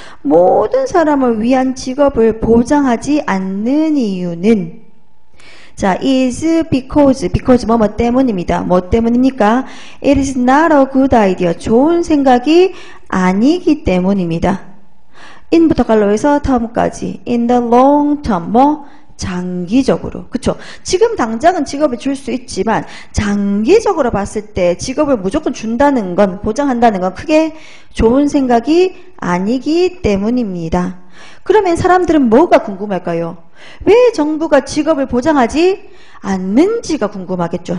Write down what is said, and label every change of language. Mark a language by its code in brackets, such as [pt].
[ko] 모든 사람을 위한 직업을 보장하지 않는 이유는 자, is because 뭐뭐 때문입니다. 뭐 때문입니까? [en] It is not a good idea. [ko] 좋은 생각이 아니기 때문입니다. in부터 갈로에서 term까지. [en] in the long term, [ko] 뭐 장기적으로. 그쵸? 지금 당장은 직업을 줄 수 있지만 장기적으로 봤을 때 직업을 무조건 준다는 건, 보장한다는 건 크게 좋은 생각이 아니기 때문입니다. 그러면 사람들은 뭐가 궁금할까요? 왜 정부가 직업을 보장하지 않는지가 궁금하겠죠.